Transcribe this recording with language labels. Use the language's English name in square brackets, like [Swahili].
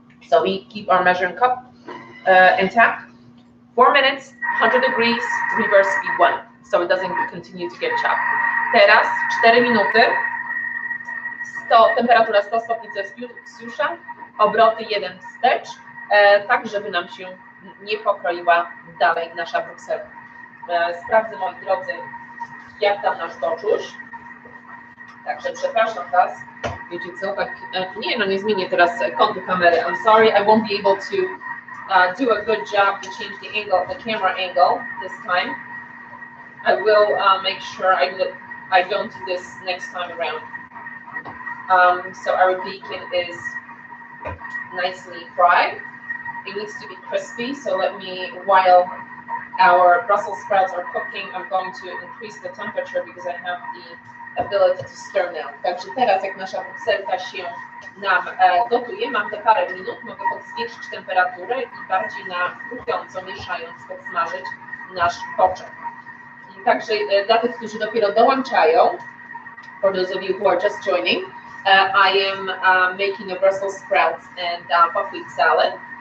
[English] So we keep our measuring cup intact. 4 minutes, 100 degrees, reverse speed 1. So it doesn't continue to get chopped. [Polish] Teraz 4 minuty. Temperatura 100 stopni Celsjusza, obroty 1 wstecz, tak żeby nam się nie pokroiła dalej nasza brukselka. Sprawdzę, moi drodzy, jak tam nasz boczuś. Także przepraszam Was, wiecie co, tak, nie zmienię teraz kątu kamery. [English] I'm sorry, I won't be able to do a good job to change the angle, the camera angle this time. I will make sure I don't do this next time around. So our bacon is nicely fried. It needs to be crispy, so while our Brussels sprouts are cooking, I'm going to increase the temperature because I have the ability to stir now. [Polish] Także teraz, jak nasza brukselka się nam gotuje, mam te parę minut, mogę zwiększyć temperaturę i bardziej na chrupiąco, mieszając, podsmażyć nasz boczek. Także dla tych, którzy dopiero dołączają, [English] for those of you who are just joining, I am making a Brussels sprouts and buckwheat salad.